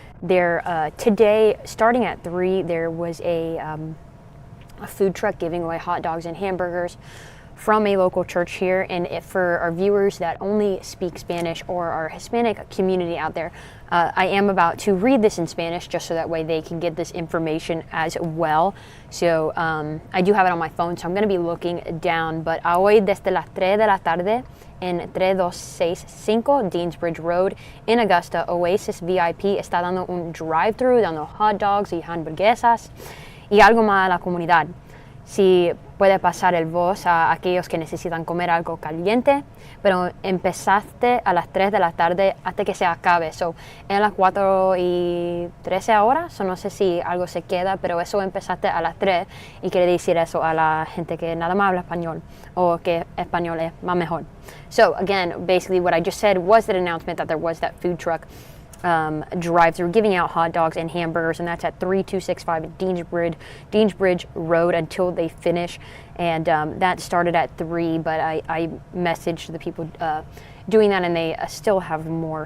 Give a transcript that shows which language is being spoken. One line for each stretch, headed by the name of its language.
English: There, today, starting at 3, there was a food truck giving away hot dogs and hamburgers from a local church here. And if for our viewers that only speak Spanish or our Hispanic community out there, I am about to read this in Spanish just so that way they can get this information as well. So I do have it on my phone, so I'm going to be looking down.
Spanish: But hoy desde las 3 de la tarde en 3265 Deansbridge Road en Augusta, Oasis VIP está dando un drive-thru, dando hot dogs y hamburguesas y algo más a la comunidad. Si puede pasar el voz a aquellos que necesitan comer algo caliente, pero empezaste a las 3 de la tarde hasta que se acabe. So, en las 4:13 ahora, so no sé si algo se queda, pero eso empezaste a las 3 y quiere decir eso a la gente que nada más habla español o que español es más mejor.
English: So again, basically what I just said was that announcement that there was that food truck drive-through giving out hot dogs and hamburgers, and that's at 3265 Deansbridge Road until they finish. And that started at 3, but I messaged the people doing that, and they still have more.